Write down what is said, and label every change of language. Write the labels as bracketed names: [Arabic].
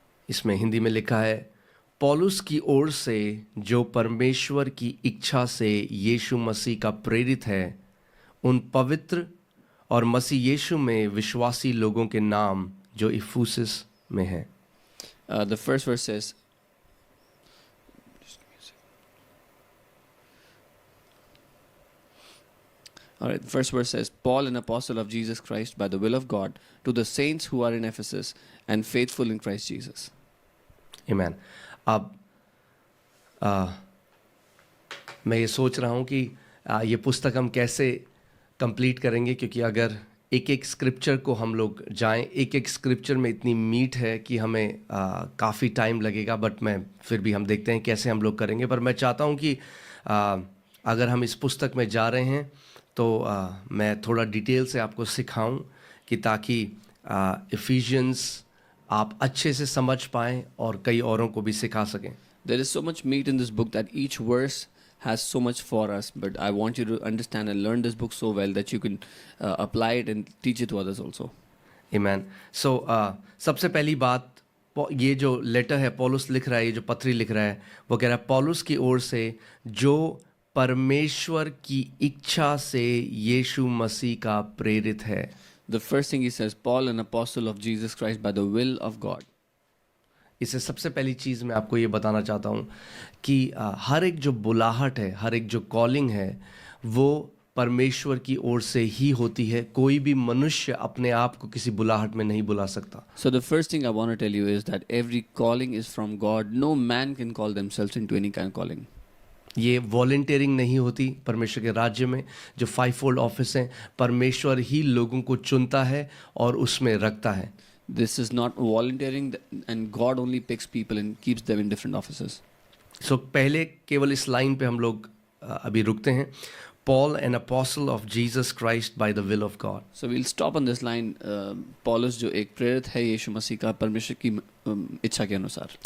[Hindi] इसमें हिंदी में लिखा है, पौलुस की ओर से जो परमेश्वर की इच्छा से यीशु मसीह का प्रेरित है, उन पवित्र और मसीह यीशु में विश्वासी लोगों के नाम जो इफुसस में है। [English] The first verse says, all right, the first verse says, Paul, an apostle of Jesus Christ by the will of God, to the saints who are in Ephesus and faithful in Christ Jesus. Amen. [Hindi] अब मैं ये सोच रहा हूँ कि ये पुस्तक हम कैसे कंप्लीट करेंगे, क्योंकि अगर एक एक स्क्रिप्चर को हम लोग जाएं, एक एक स्क्रिप्चर में इतनी मीट है कि हमें काफ़ी टाइम लगेगा, बट मैं फिर भी हम देखते हैं कैसे हम लोग करेंगे। पर मैं चाहता हूं कि अगर हम इस पुस्तक में जा रहे हैं तो मैं थोड़ा डिटेल से आपको सिखाऊं कि ताकि इफिशियंस आप अच्छे से समझ पाएं और कई औरों को भी सिखा सकें। [English] There is so much meat in this book that each verse has so much for us, but I want you to understand and learn this book so well that you can apply it and teach it to others also. Amen. [Hindi] So सबसे पहली बात, ये जो letter है पौलुस लिख रहा है, ये जो पत्री लिख रहा है, वो कह रहा है पौलुस की ओर से जो परमेश्वर की इच्छा से यीशु मसीह का प्रेरित है. [English] The first thing he says, Paul, an apostle of Jesus Christ by the will of God. [Hindi] इससे सबसे पहली चीज़ मैं आपको ये बताना चाहता हूँ कि हर एक जो बुलाहट है, हर एक जो कॉलिंग है, वो परमेश्वर की ओर से ही होती है. कोई भी मनुष्य अपने आप को किसी बुलाहट में नहीं बुला सकता. [English] So the first thing I want to tell you is that every calling is from God. No man can call themselves into any kind of calling. [Hindi] ये वॉलंटियरिंग नहीं होती. परमेश्वर के राज्य में जो 5-fold ऑफिस हैं, परमेश्वर ही लोगों को चुनता है और उसमें रखता है. [English] This is not volunteering, and God only picks people and keeps them in different offices. [Hindi] So पहले केवल इस लाइन पे हम लोग अभी रुकते हैं. [English] Paul, an apostle of Jesus Christ by the will of God. So we'll stop on this line. [Hindi] Paulus जो एक प्रेरित है यीशु मसीह का परमेश्वर की इच्छा के अनुसार.